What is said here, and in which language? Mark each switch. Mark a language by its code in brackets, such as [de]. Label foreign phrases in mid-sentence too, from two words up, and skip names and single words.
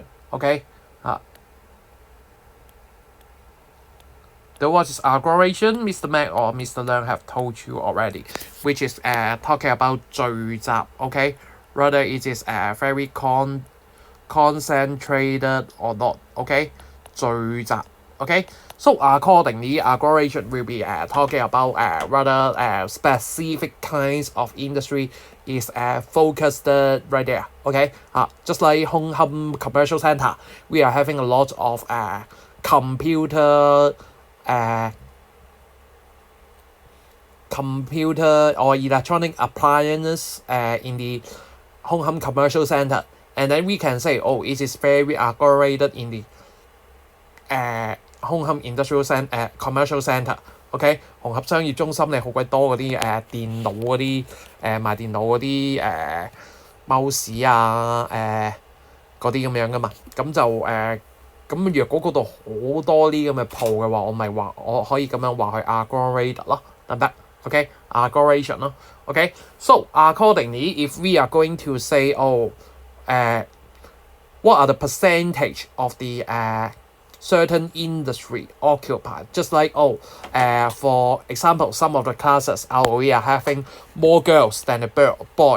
[en] Okay, the what is aggregation, Mr. Mac or Mr. Leung have told you already, which is talking about 聚集. Okay, whether it is very concentrated or not. Okay, 聚集. Okay, so accordingly, aggregation will be talking about rather specific kinds of industry is focused right there. Okay, just like Hong Kong Commercial Center, we are having a lot of computer or electronic appliances in the Hong Kong Commercial Center, and then we can say, oh, it is very aggregated in the Hong Kong Commercial Center. [yue] OK， 紅磡商業中心你好鬼多嗰啲電腦嗰啲賣電腦嗰啲mouse啊嗰啲咁樣噶嘛，咁就咁若果嗰度好多啲咁嘅鋪嘅話，我可以咁樣話佢 aggregate 咯，得唔得 ？ [en] OK，aggregation [yue] 咯。 [en] OK，so accordingly, if we are going to say, what are the percentage of the certain industry occupied? Just like for example, some of the classes we are having more girls than a boy.